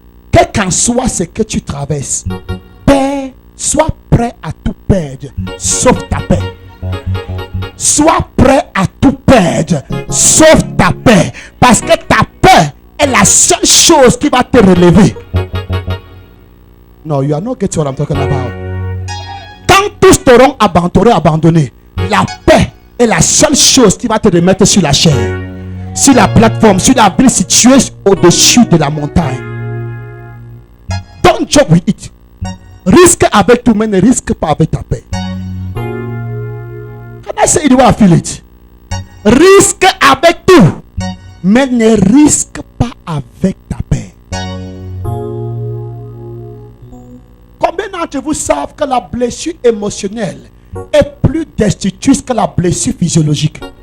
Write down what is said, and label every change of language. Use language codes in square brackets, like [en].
[fr] Quel qu'en soit ce que tu traverses, paix, sois prêt à tout perdre, sauf ta paix. Sois prêt à tout perdre, sauf ta paix. Parce que ta paix est la seule chose qui va te relever. [en] No, you are not getting what I'm talking about. [fr] Quand tous t'auront abandonné, la paix est la seule chose qui va te remettre sur la chair, sur la plateforme, sur la ville située au-dessus de la montagne. [en] Don't joke with it. [fr] Risque avec tout, mais ne risque pas avec ta paix. [en] Can I say it the way I feel it? [fr] Risque avec tout, mais ne risque pas avec ta paix. Combien d'entre vous savent que la blessure émotionnelle est plus destructrice que la blessure physiologique?